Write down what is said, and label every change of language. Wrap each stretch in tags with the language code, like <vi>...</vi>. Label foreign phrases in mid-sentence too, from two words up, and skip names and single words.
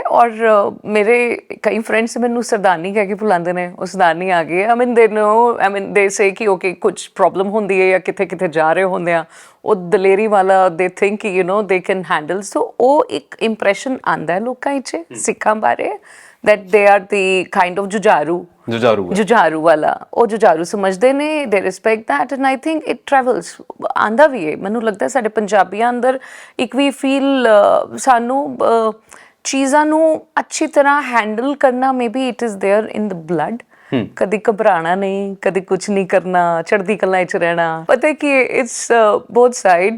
<pa>ਔਰ ਮੇਰੇ ਕਈ ਫਰੈਂਡਸ ਮੈਨੂੰ ਸਰਦਾਰਨੀ ਕਹਿ ਕੇ ਬੁਲਾਉਂਦੇ ਨੇ, ਉਹ ਸਰਦਾਰਨੀ ਆ ਗਈ।</pa> <en>they say</en> <pa>ਕਿ ਓਕੇ ਕੁਝ ਪ੍ਰੋਬਲਮ ਹੁੰਦੀ ਹੈ ਜਾਂ ਕਿਤੇ ਕਿਤੇ ਜਾ ਰਹੇ ਹੁੰਦੇ ਆ, ਉਹ ਦਲੇਰੀ ਵਾਲਾ</pa> <en>they think they can handle.</en> <pa>ਸੋ ਉਹ ਇੱਕ ਇੰਪ੍ਰੈਸ਼ਨ ਆਉਂਦਾ ਹੈ ਲੋਕਾਂ ਵਿੱਚ ਸਿੱਖਾਂ ਬਾਰੇ,</pa> <en>that they are the kind of</en> <pa>ਜੁਝਾਰੂ ਵਾਲਾ, ਉਹ ਜੁਝਾਰੂ ਸਮਝਦੇ ਨੇ,</pa> <en>they respect that and I think it travels।</en> <pa>ਆਂਦਾ ਵੀ ਹੈ, ਮੈਨੂੰ ਲੱਗਦਾ ਸਾਡੇ ਪੰਜਾਬੀਆਂ ਅੰਦਰ ਇੱਕ ਵੀ ਫੀਲ, ਸਾਨੂੰ ਚੀਜ਼ਾਂ ਨੂੰ ਅੱਛੀ ਤਰ੍ਹਾਂ ਹੈਂਡਲ ਕਰਨਾ,</pa> <en>maybe it is there in the blood.</en> <pa>ਕਦੀ ਘਬਰਾਣਾ ਨਹੀਂ, ਕਦੀ ਕੁਛ ਨਹੀਂ ਕਰਨਾ, ਚੜ੍ਹਦੀ ਕਲਾ 'ਚ ਰਹਿਣਾ।</pa> <en>ਪਤਾ ਕਿ it's both side.</en>